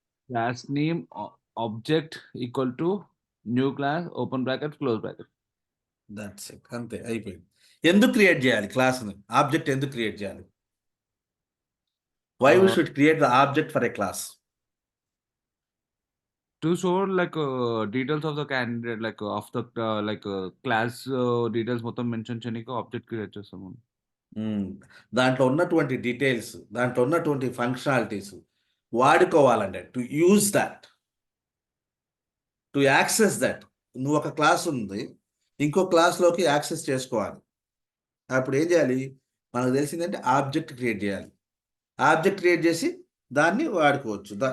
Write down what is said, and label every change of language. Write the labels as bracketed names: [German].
[English] Class name object equal to new class open bracket close bracket. That's it, [Telugu] అంతే అయిపోయింది. ఎందుకు create చేయాలి క్లాస్ని? Object ఎందుకు క్రియేట్ చేయాలి? [English] Why we should create the object for a class? To show like details of the candidate, like of the class details [Telugu] మొత్తం mention చేయడానికి object create చేస్తాము. దాంట్లో ఉన్నటువంటి డీటెయిల్స్, దాంట్లో ఉన్నటువంటి functionalities వాడుకోవాలంటే [English] To use that, to access that. [Telugu] నువ్వు ఒక class ఉంది, ఇంకో క్లాస్లోకి యాక్సెస్ చేసుకోవాలి. అప్పుడు ఏం చేయాలి? మనకు తెలిసిందంటే ఆబ్జెక్ట్ క్రియేట్ చేయాలి. ఆబ్జెక్ట్ క్రియేట్ చేసి దాన్ని వాడుకోవచ్చు.